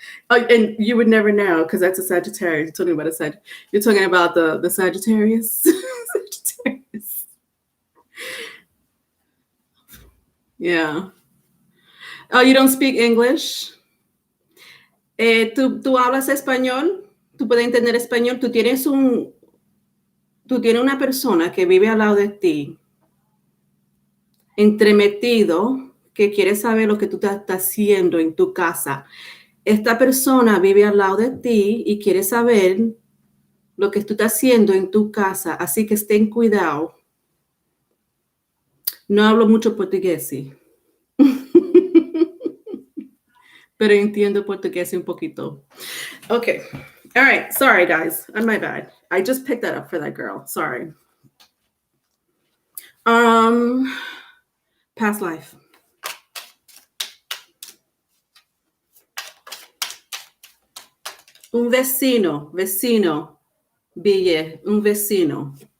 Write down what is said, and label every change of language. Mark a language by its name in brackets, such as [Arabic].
[English] And you would never know because that's a Sagittarius. You're talking about You're talking about the Sagittarius. Sagittarius. Yeah. Oh, you don't speak English? [Spanish] ¿Tú hablas español? ¿Tú puedes entender español? Tú tienes una persona que vive al lado de ti, entremetido, que quiere saber lo que tú estás haciendo en tu casa. Esta persona vive al lado de ti y quiere saber lo que tú estás haciendo en tu casa, así que ten cuidado. No hablo mucho portugués, sí. Pero entiendo portugués un poquito. [English] Okay. All right. Sorry, guys. My bad. I just picked that up for that girl. Sorry. Past life. [Spanish] Un vecino, Bille, un vecino.